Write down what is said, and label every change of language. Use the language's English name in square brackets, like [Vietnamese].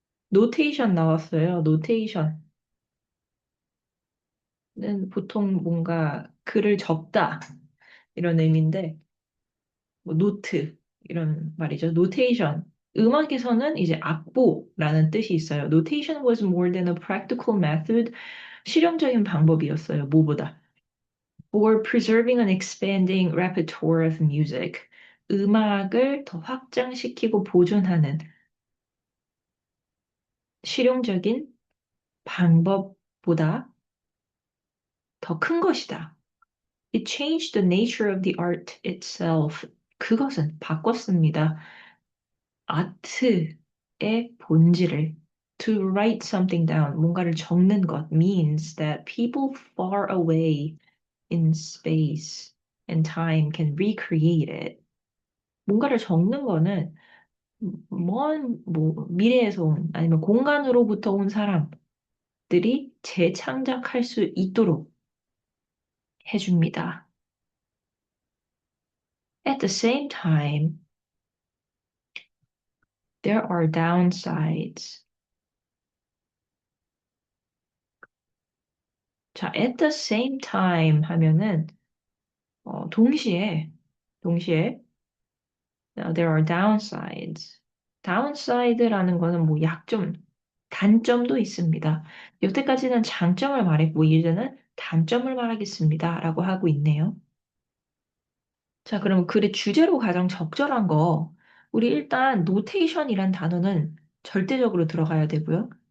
[Korean] 노테이션 나왔어요. 노테이션. 는 보통 뭔가 글을 적다 이런 의미인데 뭐 노트 이런 말이죠. 노테이션. 음악에서는 이제 악보라는 뜻이 있어요. [English] Notation was more than a practical method. [Korean] 실용적인 방법이었어요. 뭐보다. [English] For preserving and expanding repertoire of music. [Korean] 음악을 더 확장시키고 보존하는 실용적인 방법보다 더 큰 것이다. [English] It changed the nature of the art itself. [Korean] 그것은 바꿨습니다. 아트의 본질을 [English] to write something down, [Korean] 뭔가를 적는 것 [English] means that people far away in space and time can recreate it. [Korean] 뭔가를 적는 거는 뭐 미래에서 온 아니면 공간으로부터 온 사람들이 재창작할 수 있도록 해줍니다. [English] At the same time, there are downsides. [Korean] 자, [English] at the same time [Korean] 하면은 동시에 [English] there are downsides. [Korean] downside라는 거는 뭐 약점, 단점도 있습니다. 여태까지는 장점을 말했고 이제는 단점을 말하겠습니다라고 하고 있네요. 자, 그럼 글의 주제로 가장 적절한 거, 우리 일단 노테이션이란 단어는 절대적으로 들어가야 되고요.